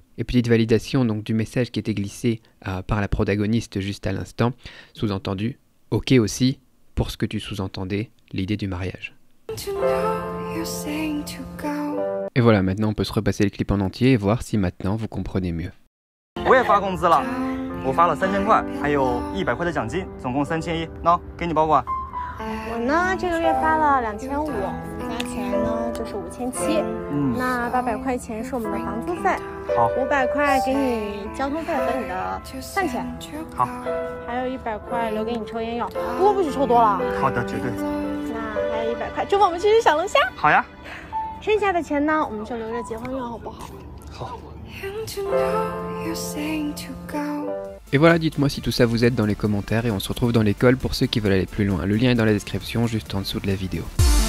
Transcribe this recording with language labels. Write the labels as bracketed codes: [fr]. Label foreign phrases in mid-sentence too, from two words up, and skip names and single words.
[fr] Et petite validation donc du message qui était glissé par la protagoniste juste à l'instant, sous-entendu, ok aussi, pour ce que tu sous-entendais, l'idée du mariage. Et voilà, maintenant on peut se repasser le clip en entier et voir si maintenant vous comprenez mieux. [zh] 我也发工资了，我发了3000块，还有100块的奖金，总共3100。喏，给你保管。我呢，这个月发了2500，加起来呢就是5700。那800块钱是我们的房租费。好。500块给你交通费和你的饭钱。好。还有100块留给你抽烟用，多不许抽多了。好的，绝对。那还有100块，周末我们去吃小龙虾。好呀。剩下的钱呢，我们就留着结婚用，好不好？好。 [fr] Et voilà, dites-moi si tout ça vous aide dans les commentaires et on se retrouve dans l'école pour ceux qui veulent aller plus loin. Le lien est dans la description juste en dessous de la vidéo.